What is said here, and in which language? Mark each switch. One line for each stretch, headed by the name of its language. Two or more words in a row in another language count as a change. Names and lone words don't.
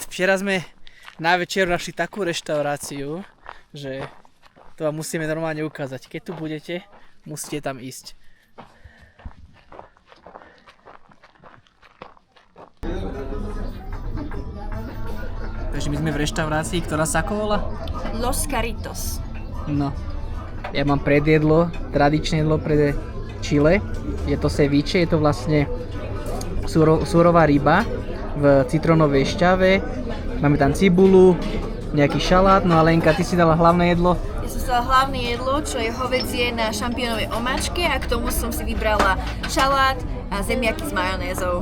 Slovak: Včera sme na večeru našli takú reštauráciu, že to vám musíme normálne ukázať. Keď tu budete, musíte tam ísť. Takže my sme v reštaurácii, ktorá sa ako volá? Los Carritos. No, ja mám predjedlo, tradičné jedlo pre Chile. Je to ceviche, je to vlastne surová ryba v citrónovej šťave. Máme tam cibulu, nejaký šalát, no a Lenka, ty si dala hlavné jedlo? Ja som si dala hlavné jedlo, čo je hovädzie na šampiónovej omáčke a k tomu som si vybrala šalát a zemiaky s majonézou.